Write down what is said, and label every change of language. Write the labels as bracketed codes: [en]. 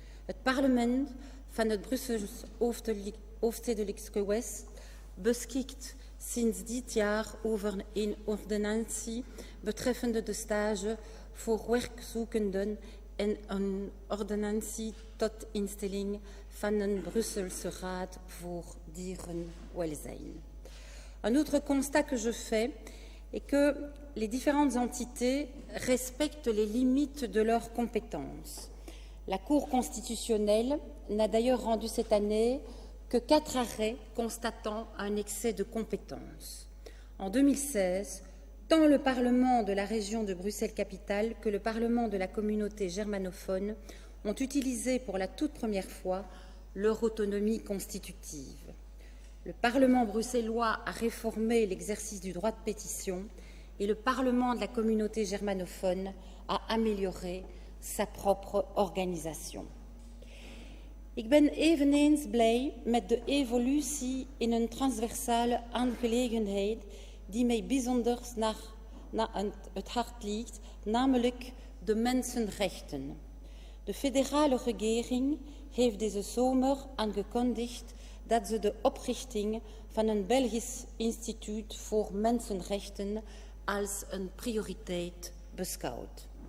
[nl] Het parlement van het Brussels hoofdstedelijk gewest beschikt sinds dit jaar over een ordonnantie betreffende de stage voor werkzoekenden en een ordonnantie tot instelling van een Brusselse raad voor dierenwelzijn. [fr] Un autre constat que je fais est que les différentes entités respectent les limites de leurs compétences. La Cour constitutionnelle n'a d'ailleurs rendu cette année que 4 arrêts constatant un excès de compétences. En 2016, tant le Parlement de la région de Bruxelles-Capitale que le Parlement de la communauté germanophone ont utilisé pour la toute première fois leur autonomie constitutive. Le Parlement bruxellois a réformé l'exercice du droit de pétition et le Parlement de la communauté germanophone a amélioré sa propre organisation. [nl] Ik ben eveneens blij met de evolutie in een transversale aangelegenheid die mij bijzonder naar het hart ligt, namelijk de mensenrechten. De federale regering heeft deze zomer aangekondigd dat ze de oprichting van een Belgisch instituut voor mensenrechten als een prioriteit beschouwt.